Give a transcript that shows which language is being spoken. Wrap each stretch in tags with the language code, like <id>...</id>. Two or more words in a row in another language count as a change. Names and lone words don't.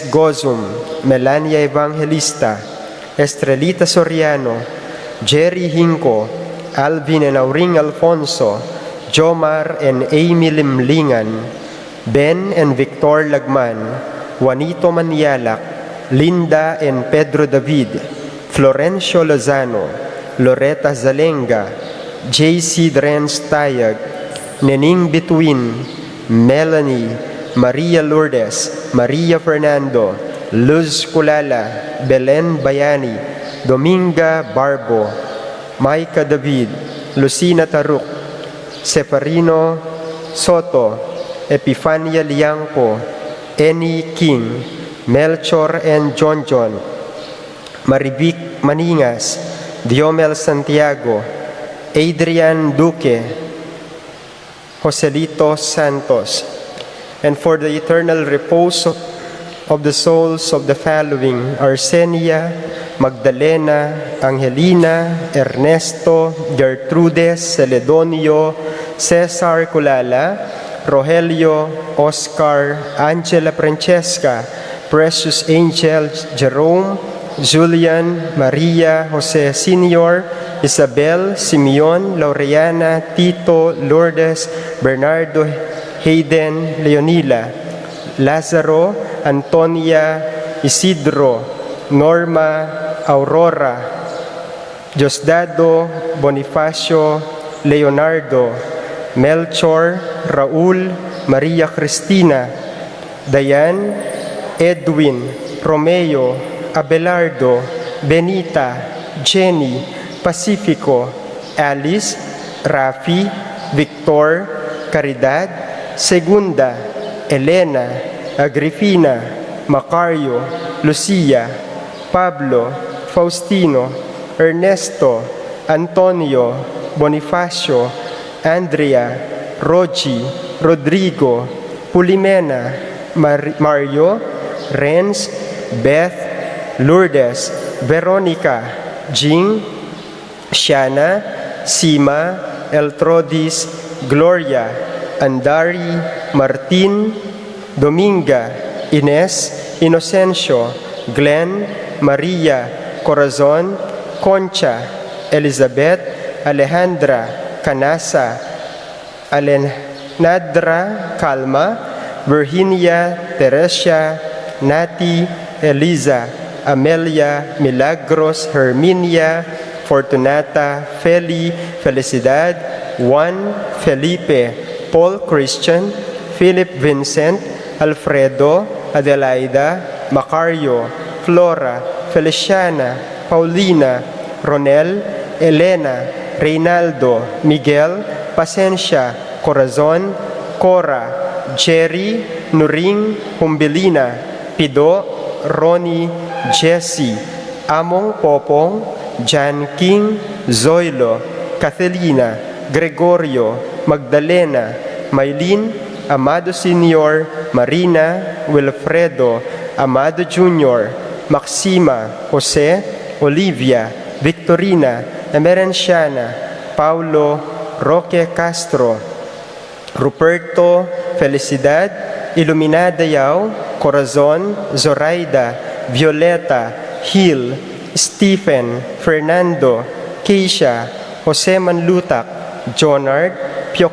<en>Gozum, Melania Evangelista, Estrelita Soriano, Jerry Hinco, Alvin and Auring Alfonso, Jomar and Amy Limlingan, Ben and Victor Lagman, Juanito Manialac, Linda and Pedro David, Florencio Lozano, Loretta Zalenga, J.C. Drens Tayag, Nening Bituin, Melanie, Maria Lourdes, Maria Fernando, Luz Kulala, Belen Bayani, Dominga Barbo, Maika David, Lucina Taruk, Seferino Soto, Epifania Liangco, Eni King, Melchor and John, Marivic Maningas, Diomel Santiago, Adrian Duque, Joselito Santos, and for the eternal repose of the souls of the following: Arsenia, Magdalena, Angelina, Ernesto, Gertrudes, Celedonio, Cesar Culala, Rogelio, Oscar, Angela Francesca, Precious Angel, Jerome, Julian, Maria, Jose Senior, Isabel, Simeon, Laureana, Tito, Lourdes, Bernardo, Hayden, Leonila, Lazaro, Antonia, Isidro, Norma, Aurora, Diosdado, Bonifacio, Leonardo, Melchor, Raul, Maria Cristina, Dayan, Edwin, Romeo, Abelardo, Benita, Jenny, Pacifico, Alice, Rafi, Victor, Caridad, Segunda, Elena, Agripina, Macario, Lucia, Pablo, Faustino, Ernesto, Antonio, Bonifacio, Andrea, Rogi, Rodrigo, Pulimena, Mario, Renz, Beth, Lourdes, Veronica, Jing, Shana, Sima, Eltrodis, Gloria, Andari, Martin, Dominga, Ines, Inocencio, Glenn, Maria, Corazon, Concha, Elizabeth, Alejandra, Canasa, Alenadra, Calma, Virginia, Teresia, Nati, Eliza, Amelia, Milagros, Herminia, Fortunata, Feli, Felicidad, Juan, Felipe, Paul Christian, Philip Vincent, Alfredo, Adelaida, Macario, Flora, Feliciana, Paulina, Ronel, Elena, Reynaldo, Miguel, Pasencia, Corazon, Cora, Jerry, Nuring, Humbilina, Pido, Ronnie, Jesse, Among Popong, Jan King, Zoilo, Cathelina, Gregorio, Magdalena, Maylin, Amado Sr., Marina, Wilfredo, Amado Jr., Maxima, Jose, Olivia, Victorina, Emerenciana, Paulo, Roque Castro, Ruperto, Felicidad, Iluminada Yao, Corazon, Zoraida, Violeta, Hill, Stephen, Fernando, Keisha, Jose Manlutak, Jonard, Pio</en>